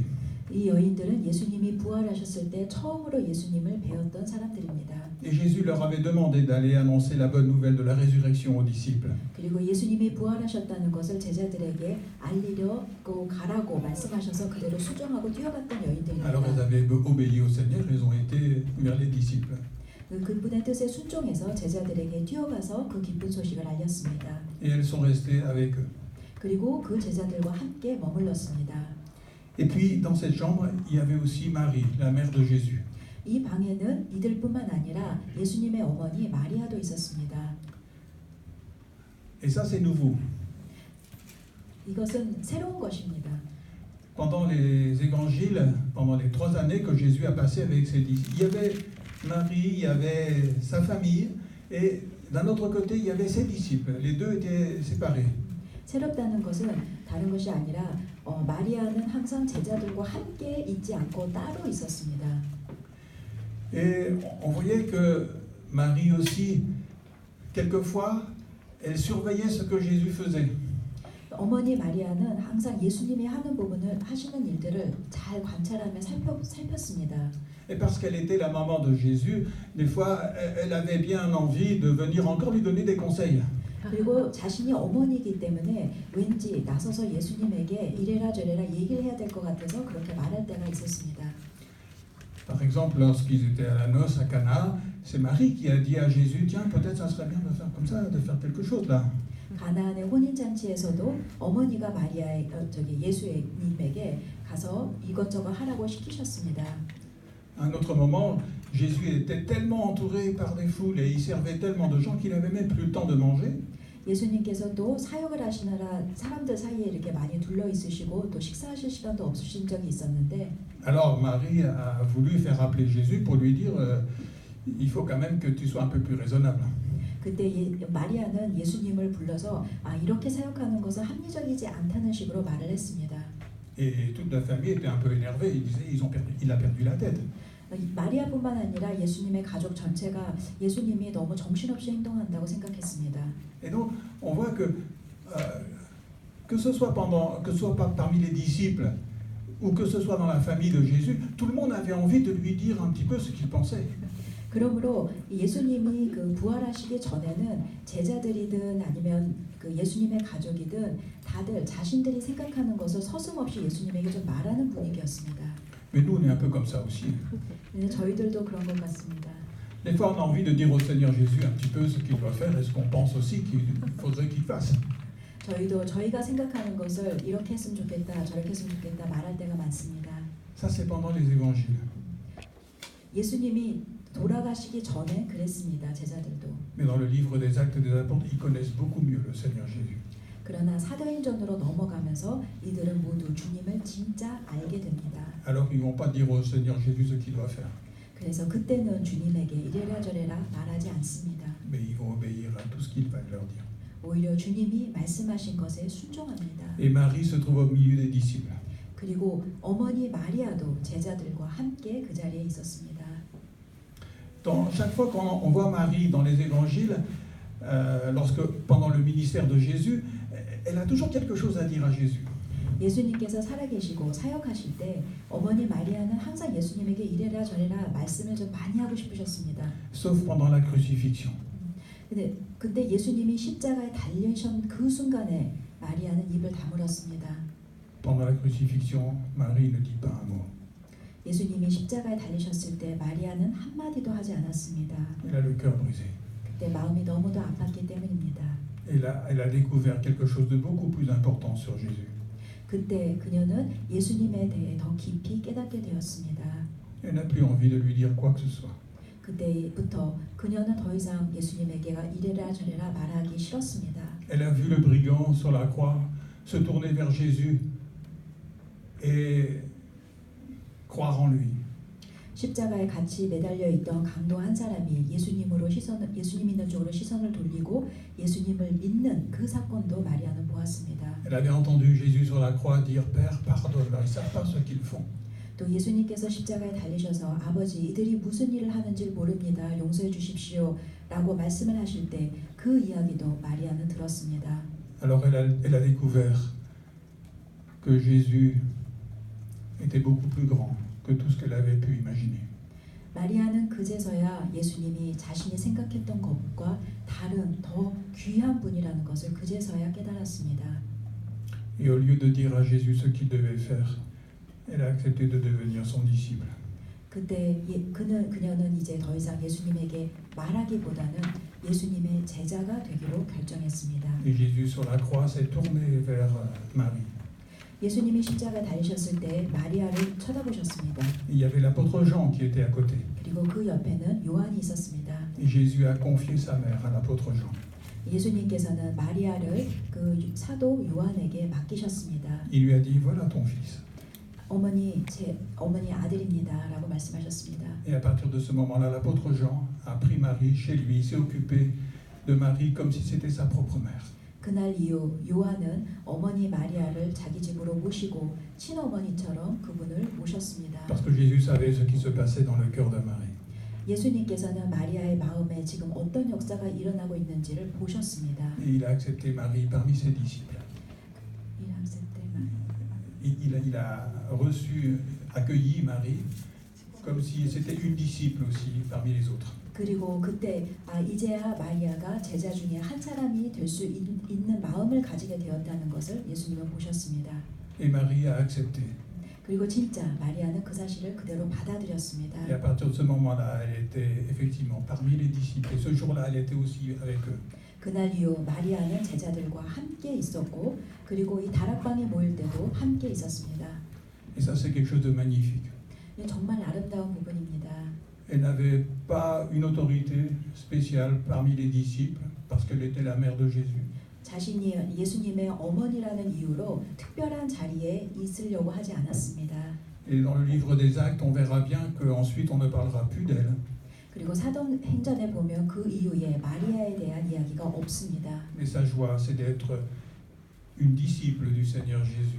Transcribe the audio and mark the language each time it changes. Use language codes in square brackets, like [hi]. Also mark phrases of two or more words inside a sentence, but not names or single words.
[ko] 이 여인들은 예수님이 부활하셨을 때 처음으로 예수님을 배웠던 사람들입니다. [fr] Et Jésus leur avait demandé d'aller annoncer la bonne nouvelle de la résurrection aux disciples. [ko] 그리고 예수님이 부활하셨다는 것을 제자들에게 알리려고 가라고 말씀하셔서 그대로 수정하고 뛰어갔던 여인들입니다. [fr] Alors elles avaient obéi au Seigneur, elles ont été vers les disciples. [ko] 그분의 뜻에 순종해서 제자들에게 뛰어가서 그 기쁜 소식을 알렸습니다. [fr] Et elles sont restées avec eux. [ko] 그리고 그 제자들과 함께 머물렀습니다. [fr] Et puis, dans cette chambre, il y avait aussi Marie, la mère de Jésus. [ko] 이 방에는 이들뿐만 아니라 예수님의 어머니 마리아도 있었습니다. [fr] Et ça, c'est nouveau. [ko] 이것은 새로운 것입니다. [fr] Pendant les évangiles, pendant les 3 années que Jésus a passé avec ses disciples, il y avait Marie, il y avait sa famille, et d'un autre côté, il y avait ses disciples. Les deux étaient séparés. [ko] 새롭다는 것은 다른 것이 아니라 마리아는 항상 제자들과 함께 있지 않고 따로 있었습니다. [fr] Et on voyait que Marie aussi, quelquefois, elle surveillait ce que Jésus faisait. [ko] 어머니 마리아는 항상 예수님이 하는 부분을 하시는 일들을 잘 관찰하며 살폈습니다. [fr] Et parce qu'elle était la maman de Jésus, des fois, elle avait bien envie de venir encore lui donner des conseils. [ko] 그리고 자신이 어머니이기 때문에 왠지 나서서 예수님에게 이래라 저래라 얘기를 해야 될 것 같아서 그렇게 말할 때가 있었습니다. [fr] Par exemple, lorsqu'ils étaient à la noce à Cana, c'est Marie qui a dit à Jésus, tiens, peut-être ça serait bien de faire comme ça, de faire quelque chose là. [ko] 가나안의 혼인 잔치에서도 어머니가 예수님에게 가서 이것저것 하라고 시키셨습니다. [fr] À un autre moment, Jésus était tellement entouré par des foules et il servait tellement de gens qu'il n'avait même plus le temps de manger. [ko] 예수님께서 또 사역을 하시느라 사람들 사이에 이렇게 많이 둘러 있으시고 또 식사하실 시간도 없으신 적이 있었는데 [fr] Alors Marie a voulu faire appeler Jésus pour lui dire il faut quand même que tu sois un peu plus raisonnable. [ko] 그때 마리아는 예수님을 불러서 이렇게 사역하는 것은 합리적이지 않다는 식으로 말을 했습니다. [fr] Et toute la famille était un peu énervée. Ils disaient il a perdu la tête. [ko] 마리아뿐만 아니라 예수님의 가족 전체가 예수님이 너무 정신없이 행동한다고 생각했습니다. [fr] Et donc on voit que ce soit parmi les disciples ou que ce soit dans la famille de Jésus, tout le monde avait envie de lui dire un petit peu ce qu'il pensait. [ko] 그러므로 예수님이 그 부활하시기 전에는 제자들이든 아니면 그 예수님의 가족이든 다들 자신들이 생각하는 것을 서슴없이 예수님에게 좀 말하는 분위기였습니다. [fr] Mais nous, on est un peu comme ça aussi. [ko] 근데 저희들도 그런 것 같습니다. [fr] Des fois, on a envie de dire au Seigneur Jésus un petit peu ce qu'il doit faire et ce qu'on pense aussi qu'il faudrait qu'il fasse. [ko] 저희도 저희가 생각하는 것을 이렇게 했으면 좋겠다, 저렇게 했으면 좋겠다 말할 때가 많습니다. [fr] Ça, c'est pendant les évangiles. [ko] 예수님이 돌아가시기 전에 그랬습니다. 제자들도. [fr] Mais dans le livre des Actes des Apôtres, ils connaissent beaucoup mieux le Seigneur Jésus. [ko] 그러나 사도행전으로 넘어가면서 이들은 모두 주님을 진짜 알게 됩니다. [fr] Alors ils ne vont pas dire au Seigneur Jésus ce qu'il doit faire. [ko] 그래서 그때는 주님에게 이래라 저래라 말하지 않습니다. [fr] Mais ils vont obéir à tout ce qu'il va leur dire. [ko] 오히려 주님이 말씀하신 것에 순종합니다. [fr] Et Marie se trouve au milieu des disciples. [ko] 그리고 어머니 마리아도 제자들과 함께 그 자리에 있었습니다. [fr] Chaque fois qu'on voit Marie dans les évangiles, pendant le ministère de Jésus, elle a toujours quelque chose à dire à Jésus. [ko] 예수님께서 살아계시고 사역하실 때 어머니 마리아는 항상 예수님에게 이래라 저래라 말씀을 좀 많이 하고 싶으셨습니다. [fr] Sauf pendant la crucifixion. [ko] 근데 그때 예수님이 십자가에 달리신 그 순간에 마리아는 입을 다물었습니다. [fr] Pendant la crucifixion, Marie ne dit pas un mot. [ko] 예수님이 십자가에 달리셨을 때 마리아는 한마디도 하지 않았습니다. [fr] Elle a le cœur brisé. [ko] 그때 마음이 너무도 아팠기 때문입니다. [fr] Elle a découvert quelque chose de beaucoup plus important sur Jésus. [ko] 그때 그녀는 예수님에 대해 더 깊이 깨닫게 되었습니다. [fr] Elle n'a plus envie de lui dire quoi que ce soit. [ko] 그때부터 그녀는 더 이상 예수님에게 이래라 저래라 말하기 싫었습니다. [fr] Elle a vu le brigand sur la croix se tourner vers Jésus et croire en lui. [ko] 십자가에 같이 매달려 있던 강도 한 사람이 예수님 있는 쪽으로 시선을 돌리고 예수님을 믿는 그 사건도 마리아는 보았습니다. [fr] Elle avait entendu Jésus sur la croix dire Père, pardonne-leur, ils savent pas ce qu'ils font. [ko] 또 예수님께서 십자가에 달리셔서 아버지 이들이 무슨 일을 하는지 모릅니다. 용서해 주십시오. 라고 말씀을 하실 때 그 이야기도 마리아는 들었습니다. [fr] Alors elle a découvert que Jésus était beaucoup plus grand que tout ce qu'elle avait pu imaginer. [ko] 마리아는 그제서야 예수님이 자신이 생각했던 것과 다른 더 귀한 분이라는 것을 그제서야 깨달았습니다. [fr] Et au lieu de dire à Jésus ce qu'il devait faire, elle a accepté de devenir son disciple. [ko] 그때 그녀는 이제 더 이상 예수님에게 말하기보다는 예수님의 제자가 되기로 결정했습니다. [fr] Et Jésus sur la croix s'est tourné vers Marie. [ko] 예수님이 십자가 달리셨을 때 마리아를 쳐다보셨습니다. [fr] Il y avait l'apôtre Jean qui était à côté. [ko] 그리고 그 옆에는 요한이 있었습니다. [fr] Et Jésus a confié sa mère à l'apôtre Jean. [ko] 예수님께서는 마리아를 그 사도 요한에게 맡기셨습니다. [fr] Il lui a dit, voilà ton fils. [ko] 제 어머니 아들입니다라고 말씀하셨습니다. [fr] Et à partir de ce moment-là, l'apôtre Jean a pris Marie chez lui, il s'est occupé de Marie comme si c'était sa propre mère. [ko] 그날 이후 요한은 어머니 마리아를 자기 집으로 모시고 친어머니처럼 그분을 모셨습니다. [fr] Parce que Jésus savait ce qui se passait dans le cœur de Marie. [ko] 예수님께서는 마리아의 마음에 지금 어떤 역사가 일어나고 있는지를 보셨습니다. [fr] Et il a accepté Marie parmi ses disciples. Il a reçu, accueilli Marie comme si c'était une disciple aussi parmi les autres. [ko] 그리고 그때 이제야 마리아가 제자 중에 한 사람이 될 수 있는 마음을 가지게 되었다는 것을 예수님은 보셨습니다. [fr] Et Marie a accepté. [ko] 그리고 진짜 마리아는 그 사실을 그대로 받아들였습니다. [fr] Et à partir de ce moment-là, elle était effectivement parmi les disciples. Et ce jour-là, elle était aussi avec eux. [ko] 그날 이후 마리아는 제자들과 함께 있었고 그리고 이 다락방에 모일 때도 함께 있었습니다. [fr] Et ça, c'est quelque chose de magnifique. [ko] 정말 아름다운 부분입니다. [fr] Elle n'avait pas une autorité spéciale parmi les disciples parce qu'elle était la mère de Jésus. [ko] 자신이 예수님의 어머니라는 이유로 특별한 자리에 있으려고 하지 않았습니다. [fr] Et dans le livre des Actes, on verra bien qu'ensuite on ne parlera plus d'elle. [ko] 그리고 사도행전에 보면 그 이후에 마리아에 대한 이야기가 없습니다. [fr] Mais sa joie, c'est d'être une disciple du Seigneur Jésus.